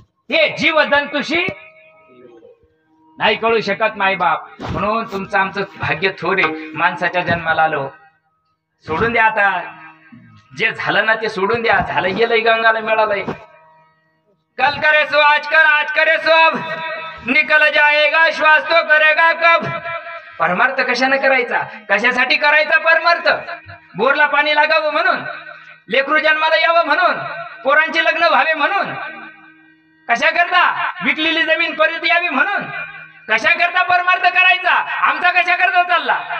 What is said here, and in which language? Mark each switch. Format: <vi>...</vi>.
<mr>हे जीव जंतुशी नाही कळू शकत मायबाप. म्हणून तुमचं आमचं भाग्य थोरे. माणसाच्या जन्माला आलो, सोडून द्या आता. जे झालं ना ते सोडून द्या. झालं गेलंय, गंगाला मिळालंय.</mr> <hi>कल करे सो आज कर, आज करे सो अब, निकल जाएगा श्वास तो करेगा कब.</hi> <mr>परमार्थ कशाने करायचा? कशासाठी करायचा परमार्थ? बोरला पाणी लागावं म्हणून, लेकरू जन्माला यावं म्हणून, पोरांची लग्न व्हावे म्हणून. कशा करता? विकलेली जमीन परत यावी म्हणून. कशा करता परमार्थ करायचा? आमचा कशा करता चालला?</mr>